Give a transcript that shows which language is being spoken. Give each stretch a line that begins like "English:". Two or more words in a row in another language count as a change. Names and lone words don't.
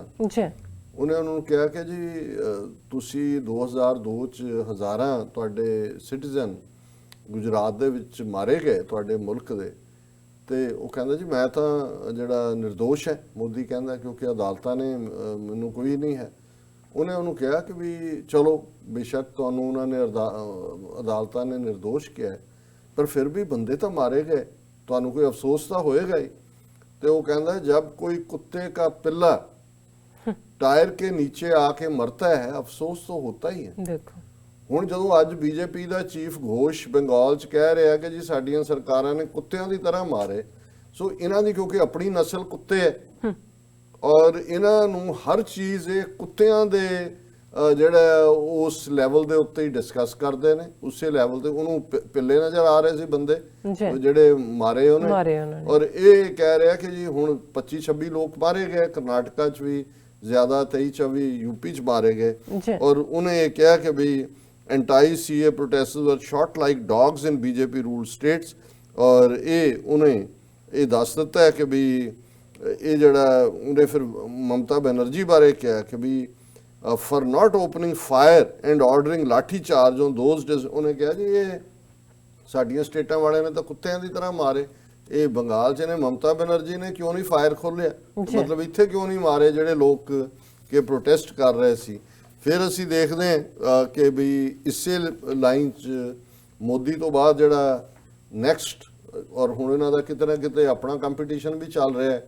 Punjabi: ਉਹਨੇ ਉਹਨਾਂ ਨੂੰ ਕਿਹਾ ਕਿ ਜੀ ਤੁਸੀਂ 2002 ਚ ਹਜ਼ਾਰਾਂ ਤੁਹਾਡੇ ਸਿਟੀਜ਼ਨ ਗੁਜਰਾਤ ਦੇ ਵਿੱਚ ਮਾਰੇ ਗਏ ਤੁਹਾਡੇ ਮੁਲਕ ਦੇ, ਤੇ ਉਹ ਕਹਿੰਦਾ ਜੀ ਮੈਂ ਤਾਂ ਜਿਹੜਾ ਨਿਰਦੋਸ਼ ਹੈ, ਮੋਦੀ ਕਹਿੰਦਾ, ਕਿਉਂਕਿ ਅਦਾਲਤਾਂ ਨੇ ਮੈਨੂੰ ਕੋਈ ਨਹੀਂ ਹੈ। ਉਹਨੇ ਉਹਨੂੰ ਕਿਹਾ ਕਿ ਵੀ ਚਲੋ ਬੇਸ਼ੱਕ ਤੁਹਾਨੂੰ ਉਹਨਾਂ ਨੇ ਅਦਾਲਤਾਂ ਨੇ ਨਿਰਦੋਸ਼ ਕਿਹਾ ਪਰ ਫਿਰ ਵੀ ਬੰਦੇ ਤਾਂ ਮਾਰੇ ਗਏ, ਤੁਹਾਨੂੰ ਕੋਈ ਅਫਸੋਸ ਤਾਂ ਹੋਏਗਾ ਹੀ। ਤੇ ਉਹ ਕਹਿੰਦਾ
Hindi: जब कोई कुत्ते का पिल्ला टायर के नीचे आके मरता है अफसोस तो होता ही है। देखो
Punjabi: ਹੁਣ ਜਦੋਂ ਅੱਜ ਬੀਜੇਪੀ ਦਾ ਚੀਫ ਘੋਸ਼ ਬੰਗਾਲ 'ਚ ਕਹਿ ਰਿਹਾ ਕਿ ਜੀ ਸਾਡੀਆਂ ਸਰਕਾਰਾਂ ਨੇ ਕੁੱਤਿਆਂ ਦੀ ਤਰ੍ਹਾਂ ਮਾਰੇ, ਸੋ ਇਹਨਾਂ ਦੀ ਕਿਉਂਕਿ ਆਪਣੀ ਨਸਲ ਕੁੱਤੇ ਹੈ ਔਰ ਇਹਨਾਂ ਨੂੰ ਹਰ ਚੀਜ਼ ਇਹ ਕੁੱਤਿਆਂ ਦੇ ਜਿਹੜਾ ਉਸ ਲੈਵਲ ਦੇ ਉੱਤੇ ਹੀ ਡਿਸਕਸ ਕਰਦੇ ਨੇ, ਉਸੇ ਲੈਵਲ ਤੇ ਉਹਨੂੰ ਪਿੱਲੇ ਨਜ਼ਰ ਆ ਰਹੇ ਸੀ ਬੰਦੇ ਜਿਹੜੇ ਮਾਰੇ ਉਹਨੇ। ਔਰ ਇਹ ਕਹਿ ਰਿਹਾ ਕਿ ਜੀ ਹੁਣ 25-26 ਲੋਕ ਮਾਰੇ ਗਏ, ਕਰਨਾਟਕਾ 'ਚ ਵੀ ਜ਼ਿਆਦਾ 23-24 ਯੂਪੀ 'ਚ ਮਾਰੇ ਗਏ। ਔਰ ਉਹਨੇ ਇਹ ਕਿਹਾ ਕਿ ਵੀ
English: anti-CA protesters were shot like dogs in BJP ruled states।
Punjabi: ਔਰ ਇਹ ਉਹਨੇ ਇਹ ਦੱਸ ਦਿੱਤਾ ਹੈ ਕਿ ਵੀ ਇਹ ਜਿਹੜਾ ਉਹਨੇ ਫਿਰ ਮਮਤਾ ਬੈਨਰਜੀ ਬਾਰੇ ਕਿਹਾ ਕਿ ਵੀ
English: for not opening fire and ordering
Punjabi: ਲਾਠੀ ਚਾਰਜ
English: on those days।
Punjabi: ਉਹਨੇ ਕਿਹਾ ਜੀ ਇਹ ਸਾਡੀਆਂ ਸਟੇਟਾਂ ਵਾਲਿਆਂ ਨੇ ਤਾਂ ਕੁੱਤਿਆਂ ਦੀ ਤਰ੍ਹਾਂ ਮਾਰੇ, ਇਹ ਬੰਗਾਲ 'ਚ ਨੇ ਮਮਤਾ ਬੈਨਰਜੀ ਨੇ ਕਿਉਂ ਨਹੀਂ ਫਾਇਰ ਖੋਲ੍ਹਿਆ, ਮਤਲਬ ਇੱਥੇ ਕਿਉਂ ਨਹੀਂ ਮਾਰੇ ਜਿਹੜੇ ਲੋਕ ਕਿ ਪ੍ਰੋਟੈਸਟ ਕਰ ਰਹੇ ਸੀ। ਫਿਰ ਅਸੀਂ ਦੇਖਦੇ ਹਾਂ ਕਿ ਵੀ ਇਸੇ ਲਾਈਨ 'ਚ ਮੋਦੀ ਤੋਂ ਬਾਅਦ ਜਿਹੜਾ ਨੈਕਸਟ ਔਰ ਹੁਣ ਇਹਨਾਂ ਦਾ ਕਿਤੇ ਨਾ ਕਿਤੇ ਆਪਣਾ ਕੰਪੀਟੀਸ਼ਨ ਵੀ ਚੱਲ ਰਿਹਾ ਹੈ।